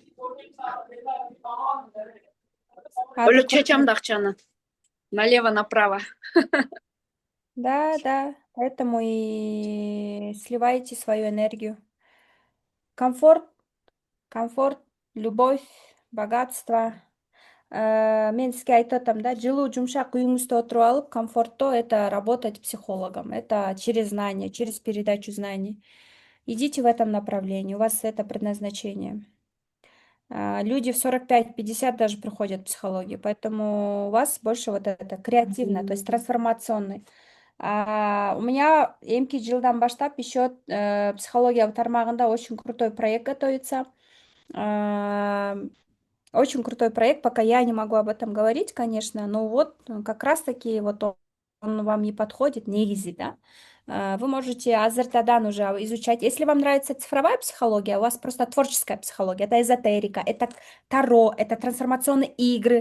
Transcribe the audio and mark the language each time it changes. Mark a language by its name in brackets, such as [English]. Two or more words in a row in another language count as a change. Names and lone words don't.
[Russian] Адекватно. [Kyrgyz] Чачам да акчаны. Налево-направо. [Russian] Да, поэтому и сливаете свою энергию. Комфорт, любовь, богатство. [Kyrgyz] мен сизге айтып атам да, жылуу жумшак үйүңүздө отуруп алып, комфортто [Russian] это работать психологом. Это через знания, через передачу знаний. Идите в этом направлении, у вас это предназначение. Люди в 45-50 даже приходят в психологию, поэтому у вас больше вот это креативно, то есть трансформационный. У меня [Kyrgyz] эмки жылдан баштап [Russian] еще [Kyrgyz] психология тармагында [Russian] очень крутой проект готовится. Очень крутой проект, пока я не могу об этом говорить, конечно, но вот как раз-таки вот он вам не подходит, негизи, да. Вы можете азертадан уже изучать. Если вам нравится цифровая психология, у вас просто творческая психология, это эзотерика, это таро, это трансформационные игры.